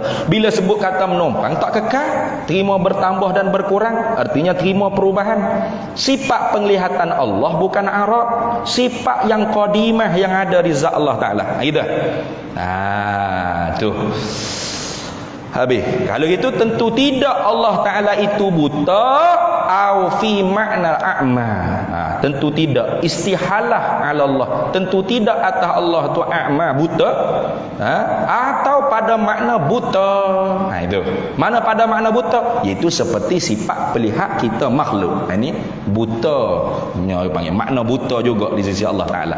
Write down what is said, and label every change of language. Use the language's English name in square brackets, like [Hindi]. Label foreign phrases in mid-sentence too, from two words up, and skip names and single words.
[Malay] Bila sebut kata menumpang, tak kekal. Terima bertambah dan berkurang. Artinya terima perubahan. Sifat penglihatan Allah bukan arak. Sifat yang qadimah yang ada di zat Allah Ta'ala. Gitu. Tu. Habis. Kalau gitu tentu tidak Allah Ta'ala itu buta [Arabic] أو في معنى أعمى. [Malay] Tentu tidak. [Arabic] استحالة على الله. [Malay] Tentu tidak atas Allah tu a'ma, buta. Atau pada makna buta. Itu. Mana pada makna buta? Iaitu seperti sifat pelihat kita makhluk. Ini buta. Panggil makna buta juga di sisi Allah Ta'ala.